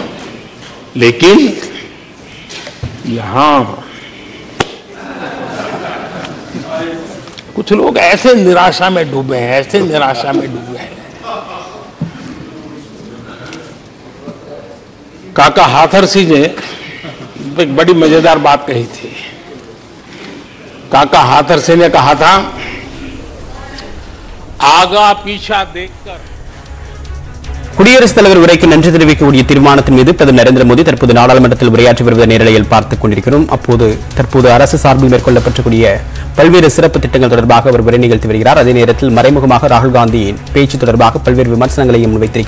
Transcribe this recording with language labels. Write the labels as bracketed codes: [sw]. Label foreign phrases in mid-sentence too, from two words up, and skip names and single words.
[hi] लेकिन यहां कुछ लोग ऐसे निराशा में डूबे हैं, ऐसे निराशा में डूबे हैं। काका हाथरसी ने एक बड़ी मजेदार बात कही थी। काका हाथरसी ने कहा था, आगा पीछा देखकर [ta] குடியரசுத் தலைவர் உரைக்கு நன்றி தெரிவிக்கக்கூடிய தீர்மானத்தின் மீது பிரதமர் நரேந்திர மோடி தற்போது நாடாளுமன்றத்தில் உரையாற்றி வருவதை நேரலையில் பார்த்துக் கொண்டிருக்கிறோம். அப்போது தற்போது அரசு சார்பில் மேற்கொள்ளப்பட்டக்கூடிய பல்வேறு சிறப்பு திட்டங்கள் தொடர்பாக அவர் உரை நிகழ்த்தி வருகிறார். அதே நேரத்தில் மறைமுகமாக ராகுல் காந்தியின் பேச்சு தொடர்பாக பல்வேறு விமர்சனங்களையும் முன்வைத்திருக்கிறார்.